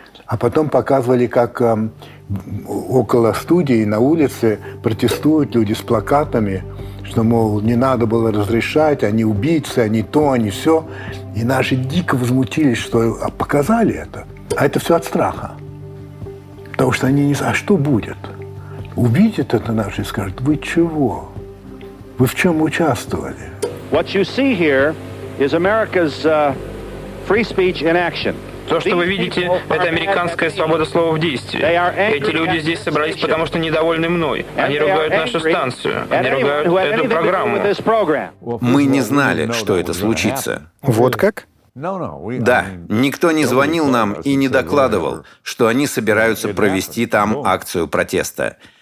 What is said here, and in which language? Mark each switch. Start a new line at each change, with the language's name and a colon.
Russian: А потом показывали, как около студии на улице протестуют люди с плакатами, что, мол, не надо было разрешать, они убийцы, они то, они все. И наши дико возмутились, что показали это. А это все от страха. Потому что они не знают, а что будет. Увидят это наши и скажут: вы чего? Вы в чем участвовали?
English: What you see here is America's free speech in action.
Russian: То, что вы видите, это американская свобода слова в действии. Эти люди здесь собрались, потому что недовольны мной. Они ругают нашу станцию. Они ругают эту программу. Мы не знали, что это случится. Вот как? Да, никто не звонил нам и не докладывал, что они собираются провести там акцию протеста.